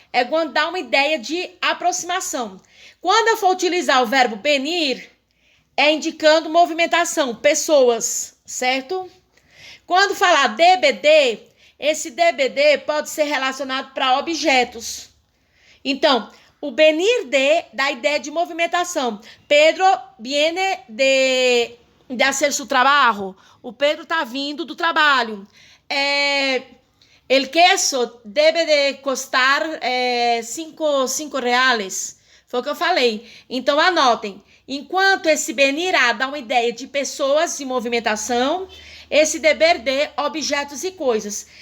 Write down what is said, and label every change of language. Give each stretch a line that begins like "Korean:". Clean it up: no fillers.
Portuguese: é quando dá uma ideia de aproximação. Quando eu for utilizar o verbo venir, é indicando movimentação, pessoas, certo? Quando falar DBD, esse DBD pode ser relacionado para objetos. Então, o venir de dá ideia de movimentação.
Spanish: Pedro viene de hacer su trabajo.
Portuguese: O Pedro está vindo do trabalho.
Spanish: El queso debe de custar 5 reais.
Portuguese: Foi o que eu falei. Então, anotem. Enquanto esse venir a dá uma ideia de pessoas e movimentação, esse deber de objetos e coisas.